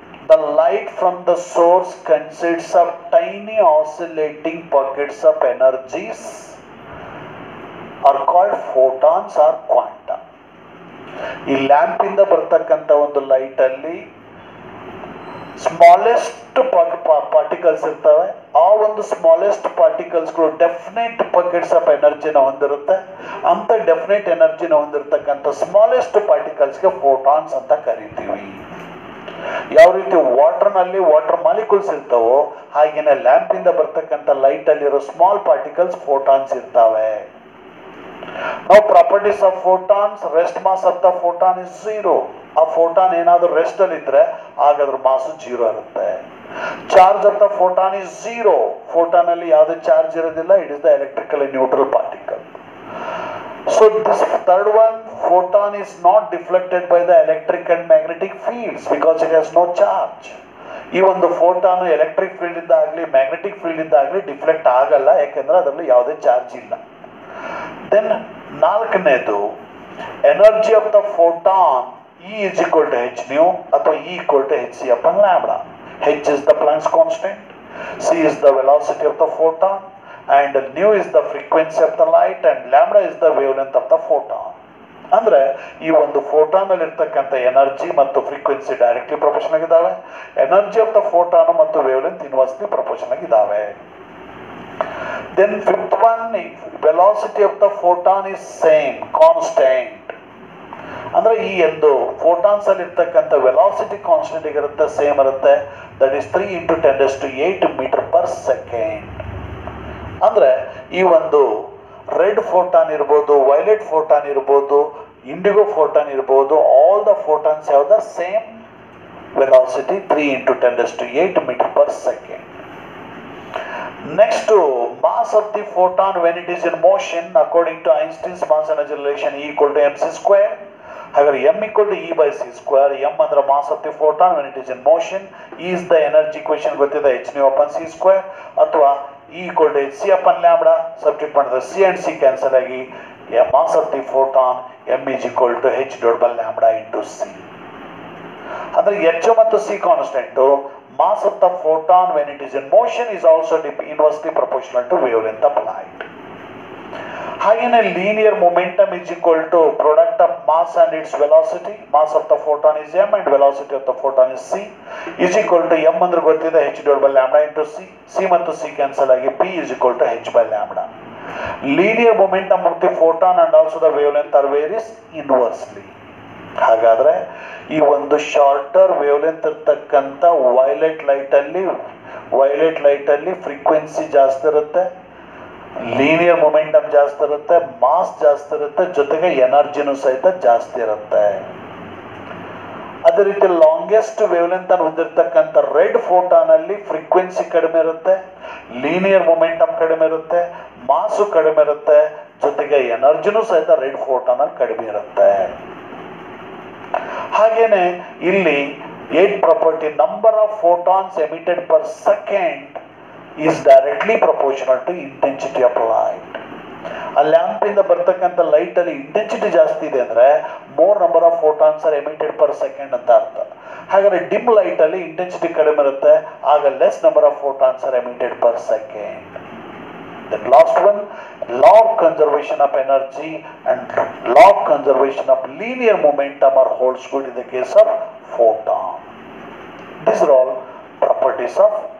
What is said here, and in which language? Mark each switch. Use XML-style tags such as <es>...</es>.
<en>The light from the source consists of tiny oscillating pockets of energies are called photons or quanta.</en> <kn>ಈ lamp ಇಂದ ಬರ್ತಕ್ಕಂಥ ಒಂದು light ಅಲ್ಲಿ smallest particles ಇರ್ತವೆ. ಆ ಒಂದು ಸ್ಮಾಲೆಸ್ಟ್ ಪಾರ್ಟಿಕಲ್ಸ್ಗಳು ಡೆಫಿನೆಟ್ ಪಾಕೆಟ್ಸ್ ಆಫ್ ಎನರ್ಜಿನ ಹೊಂದಿರುತ್ತೆ. ಅಂತ ಡೆಫಿನೆಟ್ ಎನರ್ಜಿನ ಹೊಂದಿರತಕ್ಕಂಥ ಸ್ಮಾಲೆಸ್ಟ್ ಪಾರ್ಟಿಕಲ್ಸ್ಗೆ ಫೋಟಾನ್ಸ್ ಅಂತ ಕರಿತೀವಿ. ಯಾವ ರೀತಿ ವಾಟರ್ನಲ್ಲಿ ವಾಟರ್ ಮಾಲಿಕ್ಯೂಲ್ಸ್ ಇರ್ತಾವೋ ಹಾಗೇನೆ ಲ್ಯಾಂಪ್ ಇಂದ ಬರ್ತಕ್ಕಂಥ ಲೈಟ್ ಅಲ್ಲಿರೋ ಸ್ಮಾಲ್ ಪಾರ್ಟಿಕಲ್ಸ್ ಫೋಟಾನ್ಸ್ ಇರ್ತವೆ. ನಾವು</kn> <en>Properties of photons, rest mass of the photon is 0.</en> <kn>ಆ ಫೋಟಾನ್ ಏನಾದರೂ ರೆಸ್ಟ್ ಅಲ್ಲಿ ಇದ್ರೆ ಆಗ ಅದ್ರ ಮಾಸು 0 ಇರುತ್ತೆ.</kn> <en>Charge of the photon is 0.</en> <kn>Photon ಅಲ್ಲಿ ಯಾವುದೇ ಚಾರ್ಜ್ ಇರೋದಿಲ್ಲ.</kn> <en>It is the electrically neutral particle. So this third one, photon is not deflected by the electric and magnetic fields because it has no charge.</en> <kn>ಈ ಒಂದು photon electric field ಇಂದ ಆಗಲಿ magnetic field ಇಂದ ಆಗಲಿ deflect ಆಗಲ್ಲ, ಯಾಕೆಂದ್ರೆ ಅದರಲ್ಲಿ ಯಾವುದೇ ಚಾರ್ಜ್ ಇಲ್ಲ.</kn> <en>then</en> <kn>ನಾಲ್ಕನೇದು,</kn> <en>energy of the photon E is equal to h nu</en> <kn>ಅಥವಾ</kn> <en>E equal to hc upon lambda. H is the Planck's constant, c is the velocity of the photon, and nu is the frequency of the light and lambda is the wavelength of the photon.</en> <kn>ಅಂದ್ರೆ ಈ ಒಂದು photon ಅಲ್ಲಿ ಇರ್ತಕ್ಕಂಥ energy ಮತ್ತು frequency directly proportional ಆಗಿದ್ದಾವೆ. Energy of the photon ಮತ್ತು wavelength inversely proportional ಆಗಿದ್ದಾವೆ.</kn> <en>Then fifth one, velocity of the photon is same, constant.</en> <kn>ಅಂದ್ರೆ ಈ ಒಂದು ಫೋಟಾನ್ಸ್ ಅಲ್ಲಿ ಇರ್ತಕ್ಕಂಥ ವೆಲಾಸಿಟಿ ಕಾನ್ಸ್ಟೆಂಟ್ ಇರುತ್ತೆ, ಸೇಮ್ ಇರುತ್ತೆ.</kn> <en>That is 3 × 10⁸ metre per second.</en> <kn>ಅಂದ್ರೆ ಈ ಒಂದು ರೆಡ್ ಫೋಟಾನ್ ಇರ್ಬೋದು, ವೈಲೆಟ್ ಫೋಟಾನ್ ಇರ್ಬೋದು, ಇಂಡಿಗೋ ಫೋಟಾನ್ ಇರ್ಬೋದು,</kn> <en>All the photons have the same velocity 3 × 10⁸ metre per second. Next, mass of the photon when it is in motion according to Einstein's mass energy relation E equal to mc².</en> <kn>ಹಾಗಾದ್ರೆ</kn> <en>m equal to E/c². m</en> <kn>ಅಂದ್ರೆ</kn> <en>mass of the photon when it is in motion. E is the energy equation</en> <kn>ಗೊತ್ತಿದೆ,</kn> <en>h nu upon c²,</en> <kn>ಅಥವಾ</kn> <en>E equal to hc upon lambda.</en> <kn>Substitute ಮಾಡಿದ್ರೆ</kn> <en>c and c</en> <kn>cancel ಆಗಿ</kn> <en>mass of the photon m is equal to h divided by lambda into c.</en> <kn>ಅಂದ್ರೆ h ಮತ್ತು c constant.</kn> <en>Mass of the photon when it is in motion is also inversely proportional to wavelength of light.</en> <kn>ಹಾಗೇನೆ</kn> <en>Linear momentum is equal to product of mass and its velocity. Mass of the photon is m and velocity of the photon is c is equal to m</en> <kn>ಅಂದ್ರೆ ಗೊತ್ತಿದೆ</kn> <en>h divided by lambda into c. c</en> <kn>ಮತ್ತು</kn> <en>c</en> <kn>cancel ಆಗಿ</kn> <en>p is equal to h by lambda. Linear momentum of the photon and also the wavelength are varies inversely.</en> <kn>ಹಾಗಾದ್ರೆ ಈ ಒಂದು shorter wavelength ಇರ್ತಕ್ಕಂಥ violet light ಅಲ್ಲಿ violet ಲೈಟಲ್ಲಿ frequency ಜಾಸ್ತಿ ಇರುತ್ತೆ, linear momentum ಜಾಸ್ತಿ ಇರುತ್ತೆ, ಮಾಸ್ ಜಾಸ್ತಿ ಇರುತ್ತೆ, ಜೊತೆಗೆ ಎನರ್ಜಿನೂ ಸಹಿತ ಜಾಸ್ತಿ ಇರುತ್ತೆ. ಅದೇ ರೀತಿ ಲಾಂಗೆಸ್ಟ್ ವೇವ್ಲೆಂತ್ ಅನ್ನು ಹೊಂದಿರತಕ್ಕಂಥ ರೆಡ್ ಫೋಟಾನ್ ಅಲ್ಲಿ ಫ್ರೀಕ್ವೆನ್ಸಿ ಕಡಿಮೆ ಇರುತ್ತೆ, ಲೀನಿಯರ್ ಮೊಮೆಂಟಮ್ ಕಡಿಮೆ ಇರುತ್ತೆ, ಮಾಸು ಕಡಿಮೆ ಇರುತ್ತೆ, ಜೊತೆಗೆ ಎನರ್ಜಿನೂ ಸಹಿತ ರೆಡ್ ಫೋಟಾನ್ ಅಲ್ಲಿ ಕಡಿಮೆ ಇರುತ್ತೆ. ಹಾಗೇನೆ ಇಲ್ಲಿ 8th property, number of photons emitted per second is directly proportional to intensity of light. ಆ ಲ್ಯಾಂಪ್ ಇಂದ ಬರ್ತಕ್ಕಂಥ ಲೈಟ್ ಅಲ್ಲಿ ಇಂಟೆನ್ಸಿಟಿ ಜಾಸ್ತಿ ಇದೆ ಅಂದ್ರೆ</kn> <en>more number of photons are emitted per second</en> <kn>ಅಂತ ಅರ್ಥ. ಹಾಗಾದ್ರೆ ಡಿಮ್ ಲೈಟ್ ಅಲ್ಲಿ ಇಂಟೆನ್ಸಿಟಿ ಕಡಿಮೆ ಇರುತ್ತೆ, ಆಗ</kn> <en>Less number of photons are emitted per second. The last one, law of conservation of energy and law of conservation of linear momentum are holds good in the case of photon. These are all properties of</en>